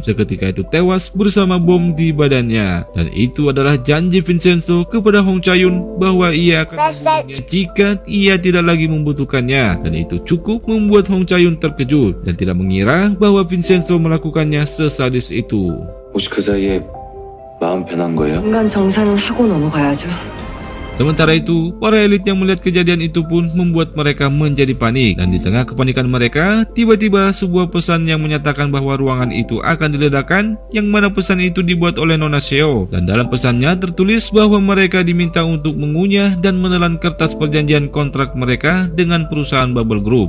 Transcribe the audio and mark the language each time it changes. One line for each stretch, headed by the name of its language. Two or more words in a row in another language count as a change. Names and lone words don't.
Indonesian: Seketika itu tewas bersama bom di badannya. Dan itu adalah janji Vincenzo kepada Hong Cha-yun bahwa ia akan membunuhnya jika ia tidak lagi membutuhkannya. Dan itu cukup membuat Hong Cha-yun terkejut dan tidak mengira bahwa Vincenzo melakukannya sesadis itu.
Korean: 혹시 그 사이에 마음 변한 거예요? 인간 정산은 하고 넘어가야죠.
Indonesian: Sementara itu, para elit yang melihat kejadian itu pun membuat mereka menjadi panik. Dan di tengah kepanikan mereka, tiba-tiba sebuah pesan yang menyatakan bahwa ruangan itu akan diledakkan, yang mana pesan itu dibuat oleh Nona Seo. Dan dalam pesannya tertulis bahwa mereka diminta untuk mengunyah dan menelan kertas perjanjian kontrak mereka dengan perusahaan Bubble Group.